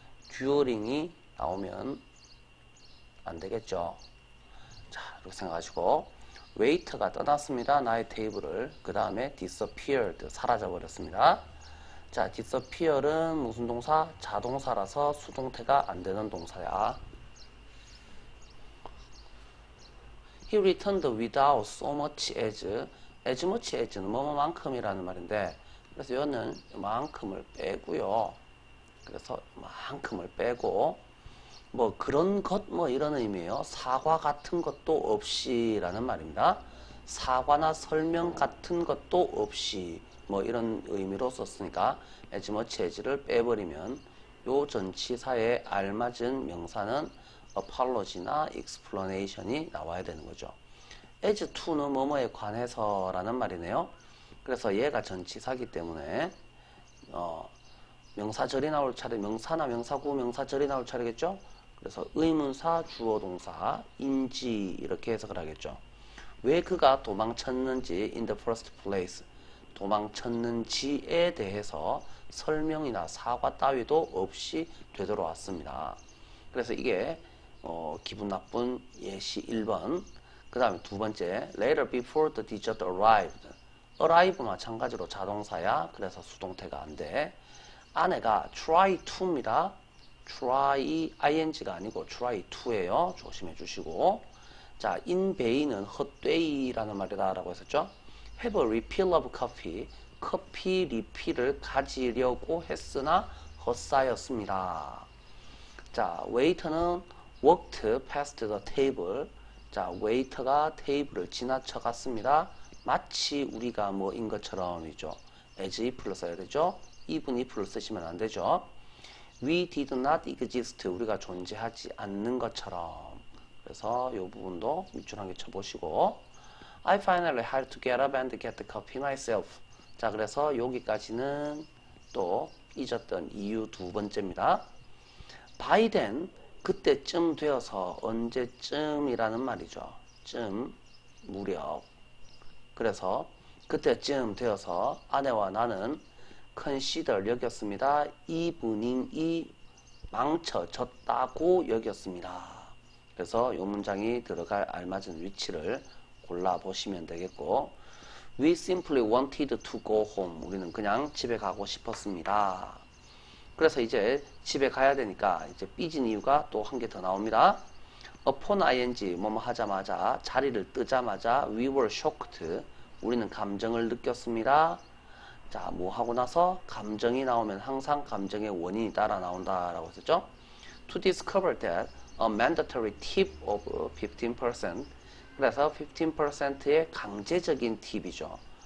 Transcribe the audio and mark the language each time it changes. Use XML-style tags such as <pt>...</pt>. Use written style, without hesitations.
<ko>듀어링이 나오면 안 되겠죠. 자, 이렇게 생각하시고, 웨이터가 떠났습니다. 나의 테이블을. 그 다음에 disappeared, 사라져버렸습니다. 자, disappear은 무슨 동사? 자동사라서 수동태가 안 되는 동사야.</ko> <en>He returned without so much</en> <ko>as much as는 뭐뭐만큼이라는 말인데, 그래서 이거는 만큼을 빼고요. 그래서 만큼을 빼고, 뭐 그런 것 뭐 이런 의미예요. 사과 같은 것도 없이라는 말입니다. 사과나 설명 같은 것도 없이 뭐 이런 의미로 썼으니까 as much as를 빼버리면 요 전치사에 알맞은 명사는 apology나 explanation이 나와야 되는 거죠. as to는 뭐뭐에 관해서라는 말이네요. 그래서 얘가 전치사기 때문에 명사절이 나올 차례, 명사나 명사구, 명사절이 나올 차례겠죠? 그래서 의문사, 주어 동사, 인지 이렇게 해석을 하겠죠. 왜 그가 도망쳤는지</ko> <en>in the first place,</en> <ko>도망쳤는지에 대해서 설명이나 사과 따위도 없이 되돌아왔습니다. 그래서 이게 기분 나쁜 예시 1번. 그 다음에 두 번째,</ko> <en>later before the dessert arrived.</en> <ko>arrive 마찬가지로 자동사야. 그래서 수동태가 안 돼. 아내가 try to입니다. try ing가 아니고 try to예요. 조심해 주시고. 자, in vain은 헛되이라는 말이다 라고 했었죠.</ko> <en>have a refill of coffee.</en> <ko>커피 리필을 가지려고 했으나 헛사였습니다.</ko> <en>자, waiter는 walked past the table.</en> <ko>자, waiter가 테이블을 지나쳐 갔습니다. 마치 우리가 뭐인 것처럼이죠. as if를 써야 되죠. even if를 쓰시면 안 되죠.</ko> <en>We did not exist.</en> <ko>우리가 존재하지 않는 것처럼. 그래서 이 부분도 밑줄한개 쳐보시고,</ko> <en>I finally had to get up and get the coffee myself.</en> <ko>자, 그래서 여기까지는 또 잊었던 이유 두 번째입니다. By then, 그때쯤 되어서 언제쯤이라는 말이죠. 쯤, 무렵. 그래서 그때쯤 되어서 아내와 나는 consider 여겼습니다. evening이 망쳐졌다고 여겼습니다. 그래서 이 문장이 들어갈 알맞은 위치를 골라보시면 되겠고,</ko> <en>We simply wanted to go home.</en> <ko>우리는 그냥 집에 가고 싶었습니다. 그래서 이제 집에 가야 되니까 이제 삐진 이유가 또 한 개 더 나옵니다. upon ing 뭐뭐 하자마자, 자리를 뜨자마자</ko> <en>we were shocked.</en> <ko>우리는 감정을 느꼈습니다. 자, 뭐 하고 나서 감정이 나오면 항상 감정의 원인이 따라 나온다라고 했었죠.</ko> <en>To discover that a mandatory tip of 15%.</en> <ko>그래서 15%의 강제적인 팁이죠.</ko>